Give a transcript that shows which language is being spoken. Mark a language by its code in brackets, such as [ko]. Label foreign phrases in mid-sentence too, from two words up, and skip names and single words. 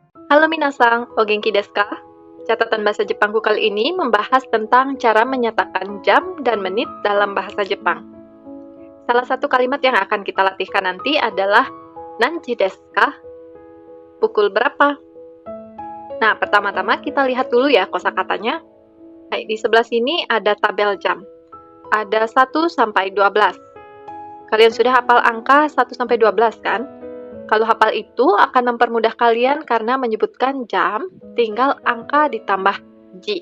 [ja] Halo みなさん、お元気ですか? [id] Catatan bahasa Jepangku kali ini membahas tentang cara menyatakan jam dan menit dalam bahasa Jepang. Salah satu kalimat yang akan kita latihkan nanti adalah [ja] 何時ですか? [id] Pukul berapa? Nah, pertama-tama kita lihat dulu ya kosakatanya. Baik, di sebelah sini ada tabel jam. Ada 1 sampai 12. Kalian sudah hafal angka 1 sampai 12 kan? Kalau hafal itu akan mempermudah kalian karena menyebutkan jam tinggal angka ditambah ji.